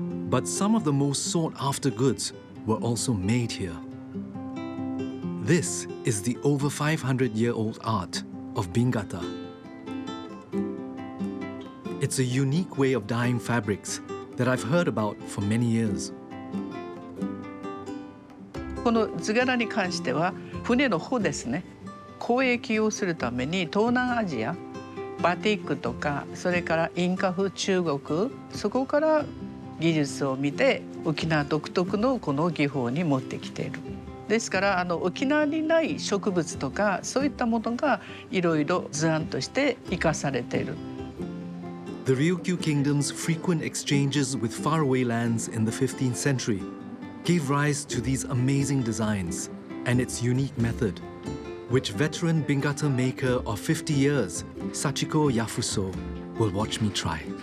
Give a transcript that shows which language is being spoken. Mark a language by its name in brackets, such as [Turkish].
[English] But some of the most sought-after goods were also made here. This is the over 500-year-old art of bingata. It's a unique way of dyeing fabrics that I've heard about for many years. [Japanese] この図柄に関しては船の帆ですね、交易をするために東南アジア、バティックとかそれからインカ風中国、そこから技術を見て沖縄独特のこの技法に持ってきている。ですから沖縄にない植物とかそういったものがいろいろ図案として生かされている。 [English] The Ryukyu Kingdom's frequent exchanges with faraway lands in the 15th century gave rise to these amazing designs and its unique method, which veteran bingata maker of 50 years, Sachiko Yafuso, will watch me try.